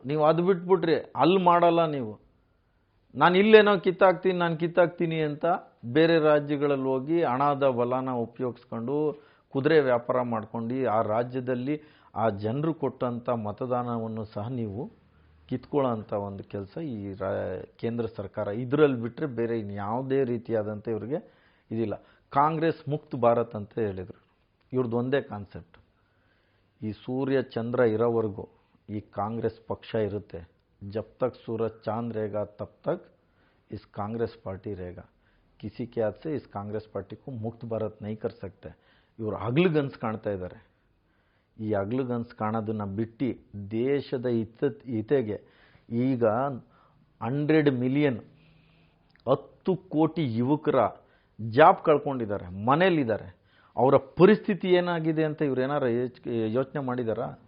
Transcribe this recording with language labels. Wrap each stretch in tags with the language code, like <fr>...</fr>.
<kn>ನೀವು ಅದು ಬಿಟ್ಬಿಟ್ರಿ ಅಲ್ಲಿ ಮಾಡಲ್ಲ. ನೀವು ನಾನು ಇಲ್ಲೇನೋ ಕಿತ್ತಾಕ್ತೀನಿ ಅಂತ ಬೇರೆ ರಾಜ್ಯಗಳಲ್ಲಿ ಹೋಗಿ ಹಣದ ಬಲನ ಉಪಯೋಗಿಸ್ಕೊಂಡು ಕುದುರೆ ವ್ಯಾಪಾರ ಮಾಡ್ಕೊಂಡು ಆ ರಾಜ್ಯದಲ್ಲಿ ಆ ಜನರು ಕೊಟ್ಟಂಥ ಮತದಾನವನ್ನು ಸಹ ನೀವು ಕಿತ್ಕೊಳ್ಳೋಂಥ ಒಂದು ಕೆಲಸ ಈ ಕೇಂದ್ರ ಸರ್ಕಾರ ಇದರಲ್ಲಿ ಬಿಟ್ಟರೆ ಬೇರೆ ಇನ್ಯಾವುದೇ ರೀತಿಯಾದಂಥ ಇವ್ರಿಗೆ ಇದಿಲ್ಲ. ಕಾಂಗ್ರೆಸ್ ಮುಕ್ತ ಭಾರತ್ ಅಂತ ಹೇಳಿದರು. ಇವ್ರದ್ದು ಒಂದೇ ಕಾನ್ಸೆಪ್ಟ್, ಈ ಸೂರ್ಯ ಚಂದ್ರ ಇರೋವರೆಗೂ ಈ ಕಾಂಗ್ರೆಸ್ ಪಕ್ಷ ಇರುತ್ತೆ.</kn> <hi>जब तक सूरज चांद रहेगा तब तक इस कांग्रेस पार्टी रहेगा. किसी के हाथ से इस कांग्रेस पार्टी को मुक्त भारत नहीं कर सकते.</hi> <kn>ಇವರು ಹಗಲುಗನಸು ಕಾಣ್ತಾ ಇದ್ದಾರೆ. ಈ ಹಗಲುಗನಸು ಕಾಣೋದನ್ನು ಬಿಟ್ಟು ದೇಶದ ಹಿತೆಗೆ ಈಗ 100 ಮಿಲಿಯನ್ 10 ಕೋಟಿ ಯುವಕರ ಜಾಬ್ ಕಳ್ಕೊಂಡಿದ್ದಾರೆ, ಮನೇಲಿದ್ದಾರೆ. ಅವರ ಪರಿಸ್ಥಿತಿ ಏನಾಗಿದೆ ಅಂತ ಇವ್ರು ಏನಾರು ಯೋಚನೆ ಮಾಡಿದಾರಾ?</kn>